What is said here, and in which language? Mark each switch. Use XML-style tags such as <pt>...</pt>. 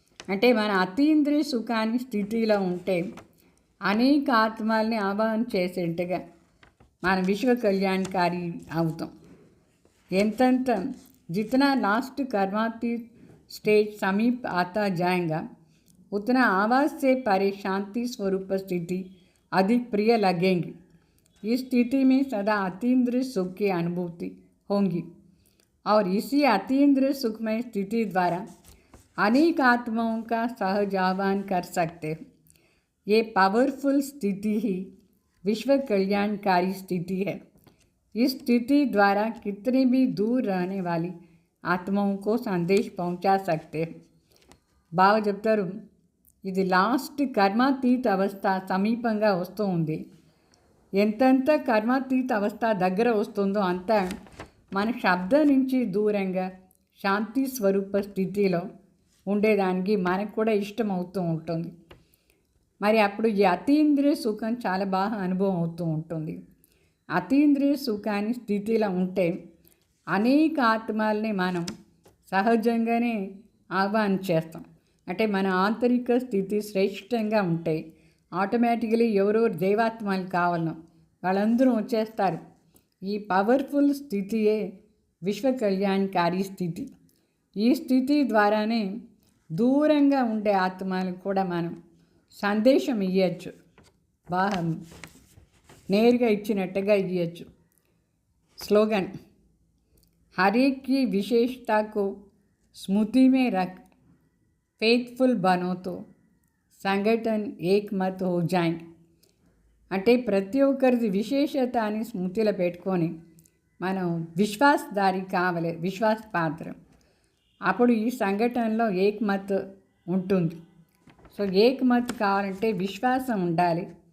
<te>అంటే మన అతీంద్రియ సుఖాన్ని స్థితిలో ఉంటే అనేక ఆత్మల్ని ఆవాహన చేసేట్టుగా మన విశ్వ కళ్యాణకారి అవుతాం. ఎంతంత</te> <hi>जितना लास्ट कर्मातीत स्टेज समीप आता जाएगा उतना आवाज़ से परे शांति स्वरूप स्थिति अधिक प्रिय लगेंगी. इस स्थिति में सदा अतीन्द्रिय सुख की अनुभूति होंगी और इसी अतीन्द्रिय सुखमय स्थिति द्वारा अनेक आत्माओं का सहज आह्वान कर सकते हैं. ये पावरफुल स्थिति ही विश्व कल्याणकारी स्थिति है. इस स्थिति द्वारा कितने भी दूर रहने वाली आत्माओं को संदेश पहुंचा सकते हैं.</hi> <te>బాగా చెప్తారు, ఇది లాస్ట్ కర్మాతీత అవస్థ సమీపంగా వస్తూ ఉంది. ఎంతెంత కర్మాతీత అవస్థ దగ్గర వస్తుందో అంత మన శబ్దం నుంచి దూరంగా శాంతి స్వరూప స్థితిలో ఉండేదానికి మనకు కూడా ఇష్టం అవుతూ ఉంటుంది. మరి అప్పుడు ఈ అతీంద్రియ సుఖం చాలా బాగా అనుభవం అవుతూ ఉంటుంది. అతీంద్రియ సుఖాన్ని స్థితిలో ఉంటే అనేక ఆత్మల్ని మనం సహజంగానే ఆహ్వానం చేస్తాం. అంటే మన ఆంతరిక స్థితి శ్రేష్టంగా ఉంటే ఆటోమేటికలీ ఎవరెవరు దేవాత్మలు కావాలనో వాళ్ళందరూ వచ్చేస్తారు. ఈ పవర్ఫుల్ స్థితియే విశ్వ కళ్యాణకారి స్థితి. ఈ స్థితి ద్వారానే దూరంగా ఉండే ఆత్మలకు కూడా మనం సందేశం ఇవ్వచ్చు, బాగా నేరుగా ఇచ్చినట్టుగా ఇవ్వచ్చు.</te> <hi>स्लोगन, हर एक की विशेषता को स्मृति में रख फेथफुल बनो तो संगठन एक मत हो जाएंगे.</hi> <te>అంటే ప్రతి ఒక్కరిది విశేషత అని స్మృతిలో పెట్టుకొని మనం విశ్వాసదారి కావాలి, విశ్వాస పాత్రం. అప్పుడు ఈ సంఘటనలో ఏకమత్ ఉంటుంది. సో ఏకమత్ కావాలంటే విశ్వాసం ఉండాలి.</te>